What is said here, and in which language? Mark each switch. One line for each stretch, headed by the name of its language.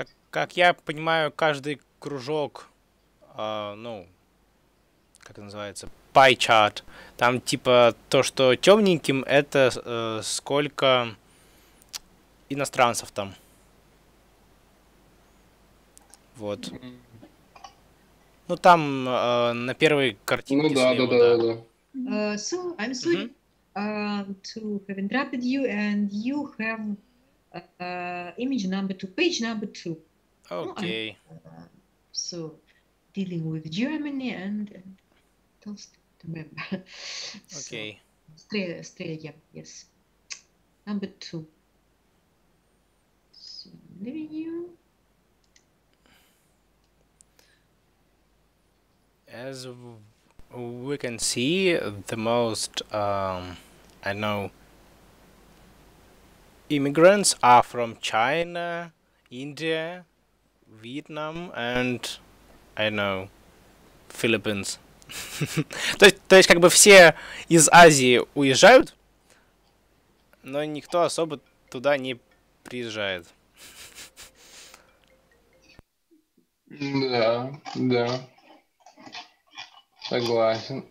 Russian: Как я понимаю, каждый кружок, ну, как это называется, pie chart, там типа то, что темненьким, это сколько иностранцев там. Вот. Ну там на первой картинке Ну да, слева, да.
English: So I'm sorry to have interrupted you, and you have image number 2, page number 2.
Russian: Окей.
English: So dealing with Germany and Tolstoy, remember.
Russian: Окей.
English: Australia, yes. Number 2. So leaving you. As we can see, the most, I know, immigrants are from China, India, Vietnam, and I know, Philippines.
Russian: То есть как бы все из Азии уезжают, но никто особо туда не приезжает. Да, да, согласен.